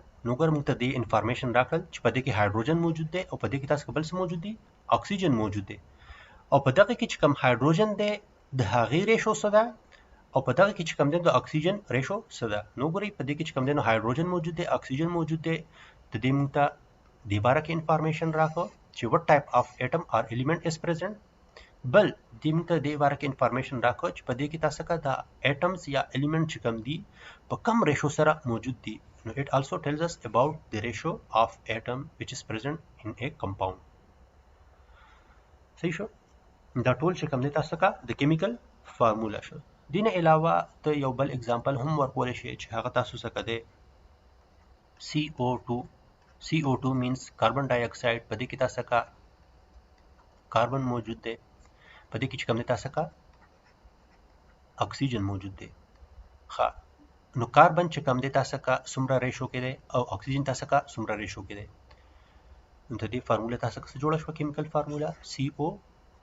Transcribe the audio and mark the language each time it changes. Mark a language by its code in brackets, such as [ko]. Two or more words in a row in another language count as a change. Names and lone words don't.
[ps] نو ګر موږ ته د انفارمیشن راکړل چې په دې کې هایدروجن موجود دی او په دې کې تاسو بل څه موجود دي، اکسیجن موجود دی. او په دغه کې چې کم هایدروجن دی د هغې ریشو څه ده او په دغه کې چې کم دی د اکسیجن ریشو څه ده. نو ګورئ په دې کې چې کم دی نو هایدروجن موجود دی، اکسیجن موجود دی. د دې موږ ته دې باره کې انفارمیشن راکړو چې [en] what type of atom or element is present. [ps] بل دې موږ ته دې باره کې انفارمیشن راکړو چې په دې کې تاسو کا د اټمز یا الیمنٹ چې کم دي په کم ریشو سره موجود دي. [en] نو it also tells us about the ratio of atom which is present in a compound. [ps] صحیح شو. دا ټول چې کم دی تاسو کا د [en] chemical formula [ps] شو. دینه علاوه ته یو بل اگزامپل هم ورکول شي چې هغه تاسو څخه دی CO2. [en] CO2 means carbon dioxide. [ps] په دې کې تاسو کا کاربن موجود دی، په دې کې چې کم دی تاسو کا اکسیجن موجود دی. ښه نو کاربن چې کم دی تاسو کا څومره ریشو کې دی او اکسیجن تاسو کا څومره ریشو کې دی. نو د دې فارمولا تاسو څخه جوړه شو [en] chemical formula [ps] CO2.